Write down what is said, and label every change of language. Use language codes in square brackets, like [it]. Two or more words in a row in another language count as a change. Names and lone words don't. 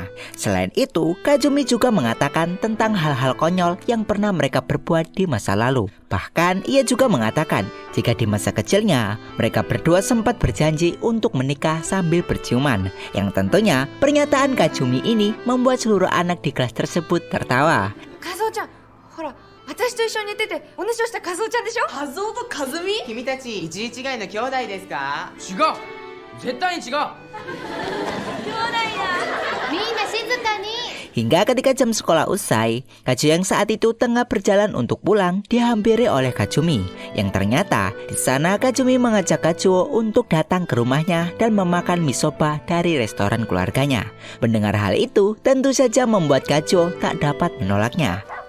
[id] Selain itu, Kazumi juga mengatakan tentang hal-hal konyol yang pernah mereka perbuat di masa lalu. Bahkan ia juga mengatakan jika di masa kecilnya mereka berdua sempat berjanji untuk menikah sambil berciuman. Yang tentunya pernyataan Kazumi ini membuat seluruh anak di kelas tersebut tertawa. [ja] Kazuo-chan, hora, 私と一緒に寝てておねしょしたカズオちゃんでしょ。カズオとカズミ？君たち一位違いの兄弟ですか？違う、絶対に違う。みんな静かに。 [id] Hingga ketika jam sekolah usai, Kazuo yang saat itu tengah berjalan untuk pulang dihampiri oleh Kazumi. Yang ternyata di sana Kazumi mengajak Kazuo untuk datang ke rumahnya dan memakan mie soba dari restoran keluarganya. Mendengar hal itu tentu saja membuat Kazuo tak dapat menolaknya.